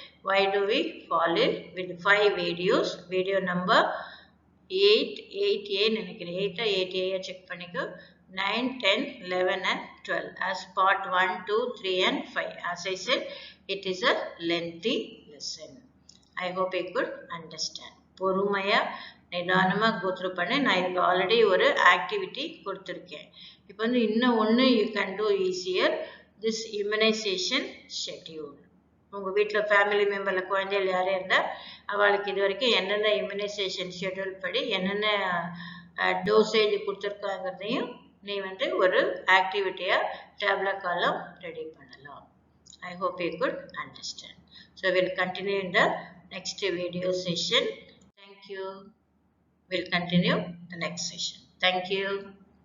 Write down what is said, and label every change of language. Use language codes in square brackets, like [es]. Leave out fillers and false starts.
[en] Why do we fall ill? With 5 videos. Video number 8A [ta] நினைக்கிறேன் [en] 8A check பண்ணிக்கோ 9, 10, 11 and 12 as part 1, 2, 3 and 5. As I said, it is a lengthy lesson. I hope you could understand. [ta] பொறுமையா நிதானமா [en] go through [ta] பண்ணு. நான் இதுக்கு already ஒரு activity கொடுத்துருக்கேன். இப்போ வந்து இன்னும் ஒன்று [en] you can do easier. This immunization schedule. [ta] உங்கள் வீட்டில் ஃபேமிலி மெம்பரில் குழந்தைகள் யாரும் இருந்தால் அவளுக்கு இது வரைக்கும் என்னென்ன இம்யூனைசேஷன் ஷெட்யூல் படி என்னென்ன டோசேஜ் கொடுத்துருக்காங்கிறதையும் நீ வந்து ஒரு ஆக்டிவிட்டியாக டேப்லெட் காலம் ரெடி பண்ணலாம். [en] I hope you could understand. So we'll continue in the next video session. Thank you. We'll continue the next session. Thank you.